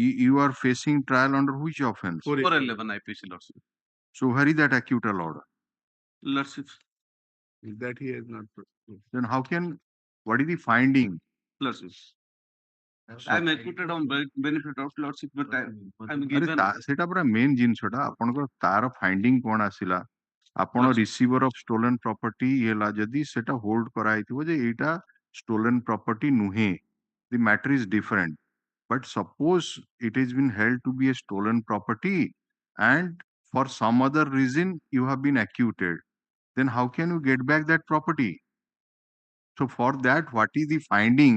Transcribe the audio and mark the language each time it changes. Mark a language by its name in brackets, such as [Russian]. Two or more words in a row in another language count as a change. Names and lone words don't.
[English] You are facing trial under which offense? 411 IPC, Lordship. So where is that acquittal order? Lordship. That he has not proved. Then how can, what is the finding? Lordship. I'm acquitted on benefit of Lordship, but I'm given. [Odia] ସେଟା ପୁରା main ଜିନିଷଟା ଆପଣଙ୍କର ତାର ଫାଇଣ୍ଡିଂ କଣ ଆସିଲା ଆପଣ [English] receiver of stolen property [Odia] ହେଲା ଯଦି ସେଟା ହୋଲ୍ଡ କରାଯାଇଥିବ ଯେ ଏଇଟା [English] stolen property [Odia] nuhe. [English] The matter is different. But suppose it has been held to be a stolen property and for some other reason you have been acquitted, then how can you get back that property? So for that, what is the finding?